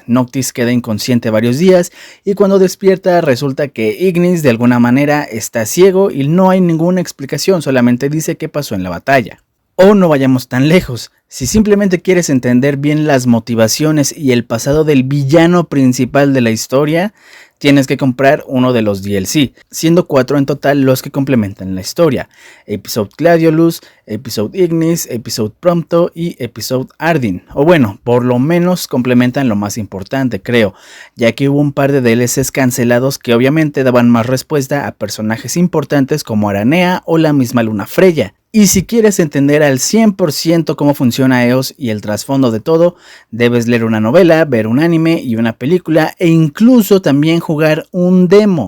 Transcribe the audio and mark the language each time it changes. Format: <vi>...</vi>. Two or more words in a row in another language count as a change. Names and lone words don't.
<es>Noctis queda inconsciente varios días y cuando despierta resulta que Ignis de alguna manera está ciego y no hay ninguna explicación, solamente dice qué pasó en la batalla. O no vayamos tan lejos, si simplemente quieres entender bien las motivaciones y el pasado del villano principal de la historia, tienes que comprar uno de los DLC, siendo 4 en total los que complementan la historia: Episode Gladiolus, Episode Ignis, Episode Prompto y Episode Ardyn. O bueno, por lo menos complementan lo más importante, creo, ya que hubo un par de DLCs cancelados que obviamente daban más respuesta a personajes importantes como Aranea o la misma Lunafreya. Y si quieres entender al 100% cómo funciona EOS y el trasfondo de todo, debes leer una novela, ver un anime y una película e incluso también jugar un demo.</es>